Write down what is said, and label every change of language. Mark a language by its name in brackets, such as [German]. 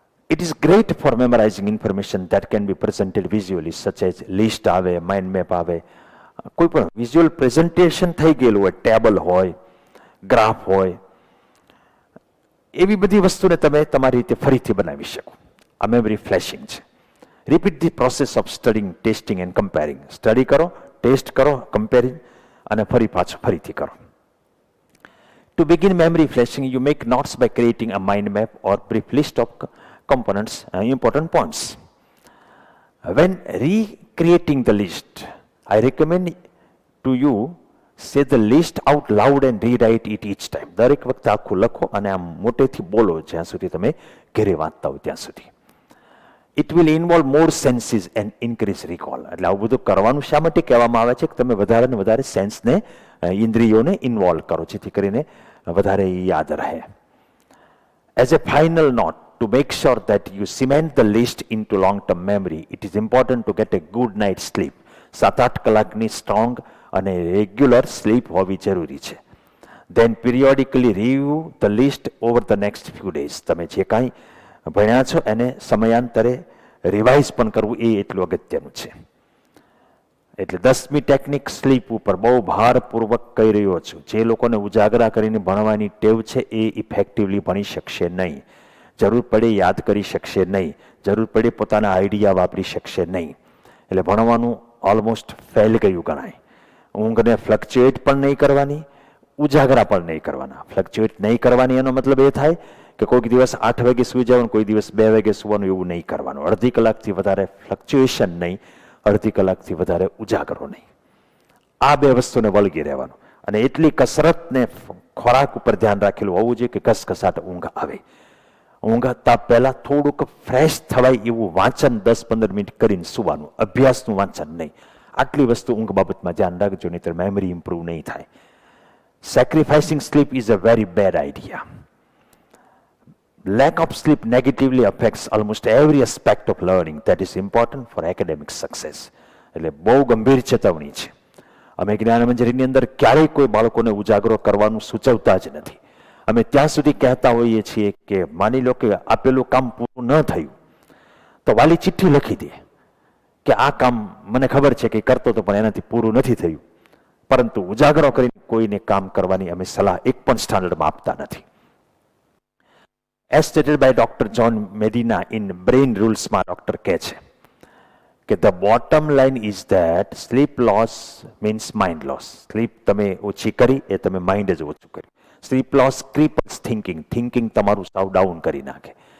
[English] it is great for memorising information that can be presented visually, such as [Gujarati] list આવે, mind map આવે, કોઈ પણ visual presentation થઈ ગયેલું હોય, ટેબલ હોય, ગ્રાફ હોય, એવી બધી વસ્તુને તમે તમારી રીતે ફરીથી બનાવી શકો. આ મેમરી ફ્લેશિંગ છે. [English] Repeat the process of studying, testing and comparing. [Gujarati] Study કરો, ટેસ્ટ કરો, કમ્પેરિંગ અને ફરીથી કરો. [English] To begin memory flashing, you make notes by creating a mind map or brief list of components and important points. When recreating the list, I recommend to you say the list out loud and rewrite it each time. [Gujarati] દરેક વખતે આખું લખો અને આમ મોટેથી બોલો જ્યાં સુધી તમે ઘરે વાંચતા હોય ત્યાં સુધી. [English] It will involve more senses and increase recall. [Gujarati] એટલે આવું બધું કરવાનું શા માટે કહેવામાં આવે છે કે તમે વધારે ને વધારે સેન્સને, ઇન્દ્રિયોને ઇન્વોલ્વ કરો, જેથી કરીને વધારે યાદ રહે. [English] As a final note, to make sure that you cement the list into long-term memory, it is important to get a good night's sleep. [Gujarati] 7-8 કલાકની સ્ટ્રોંગ અને રેગ્યુલર સ્લીપ હોવી જરૂરી છે. [English] Then periodically review the list over the next few days. [Gujarati] તમે જે કાંઈ ભણ્યા છો એને સમયાંતરે રિવાઇઝ પણ કરવું એ એટલું અગત્યનું છે. એટલે 10મી ટેકનિક સ્લીપ ઉપર બહુ ભારપૂર્વક કહી રહ્યો છું. જે લોકોને ઉજાગરા કરીને ભણવાની ટેવ છે એ ઇફેક્ટિવલી ભણી શકશે નહીં. જરૂર પડે યાદ કરી શકશે નહીં, જરૂર પડે પોતાના આઈડિયા વાપરી શકશે નહીં. એટલે ભણવાનું ઓલમોસ્ટ ફેલ ગયું ગણાય. ઊંઘને ફ્લક્ચ્યુએટ પણ નહીં કરવાની, ઉજાગરા પણ નહીં કરવાના. ફ્લક્ચ્યુએટ નહીં કરવાની એનો મતલબ એ થાય કે કોઈક દિવસ 8 વાગે સૂઈ જવાનું, કોઈ દિવસ 2 વાગે સૂવાનું, એવું નહીં કરવાનું. અડધી કલાકથી વધારે ફ્લક્ચ્યુએશન નહીં, અડધી કલાકથી વધારે ઉજાગરો નહીં. આ બે વસ્તુને વળગી રહેવાનું. અને એટલી કસરત ને ખોરાક ઉપર ધ્યાન રાખેલું હોવું જોઈએ કે ઘસઘસાટ ઊંઘ આવે. ઊંઘતા પહેલા થોડુંક ફ્રેશ થવાય એવું વાંચન 10-15 મિનિટ કરીને સુવાનું, અભ્યાસનું વાંચન નહીં. આટલી વસ્તુ ઊંઘ બાબતમાં ધ્યાન રાખજો, નહીંતર મેમરી ઇમ્પ્રૂવ નહીં થાય. [English] Sacrificing sleep is a very bad idea. Lack of sleep negatively affects almost every aspect of learning that is important for academic success. [Gujarati] એટલે બહુ ગંભીર ચેતવણી છે. અમે જ્ઞાન મંજરીની અંદર ક્યારેય કોઈ બાળકોને ઉજાગરો કરવાનું સૂચવતા જ નથી. અમે ત્યાં સુધી કહેતા હોઈએ છીએ કે માની લો કે આપેલું કામ પૂરું ન થયું તો વાલી ચિઠ્ઠી લખી દે કે આ કામ મને ખબર છે કે કરતો તો પણ એનાથી પૂરું નથી થયું, પરંતુ ઉજાગરો કરીને કોઈને કામ કરવાની અમે સલાહ એક પણ સ્ટાન્ડર્ડમાં આપતા નથી. [English] As stated by Dr. John Medina in Brain Rules [Gujarati] માં ડોક્ટર કહે છે કે [English] the bottom line is that sleep loss means mind loss. [Gujarati] Slip તમે ઓછી કરી એ તમે માઇન્ડ જ ઓછું કર્યું. [English] sleep loss cripples thinking [Gujarati] તમારું સાવ ડાઉન કરી નાખે.